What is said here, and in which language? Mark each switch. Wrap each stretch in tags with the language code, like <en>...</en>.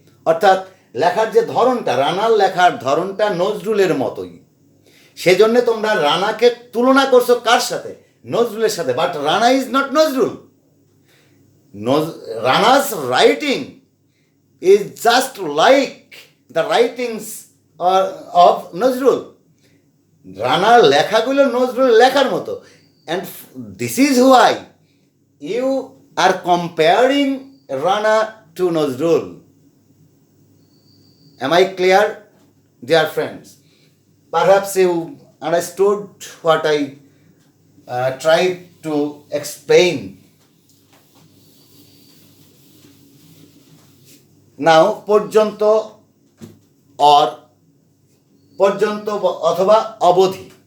<bn>অর্থাৎ লেখার যে ধরনটা, রানার লেখার ধরনটা নজরুলের মতোই। সেজন্য তোমরা রানাকে তুলনা করছো কার সাথে, নজরুলের সাথে।</bn> <en>But Rana is not Nazrul. Rana's writing is just like the writings of Nazrul.</en> <bn>রানার লেখাগুলো নজরুলের লেখার মতো।</bn> <en>And this is why you are comparing Rana to Nazrul. Am I clear, dear friends? Perhaps you understood what I tried to explain.</en> <bn>নাও পর্যন্ত or, পর্যন্ত অথবা অবধি।</bn>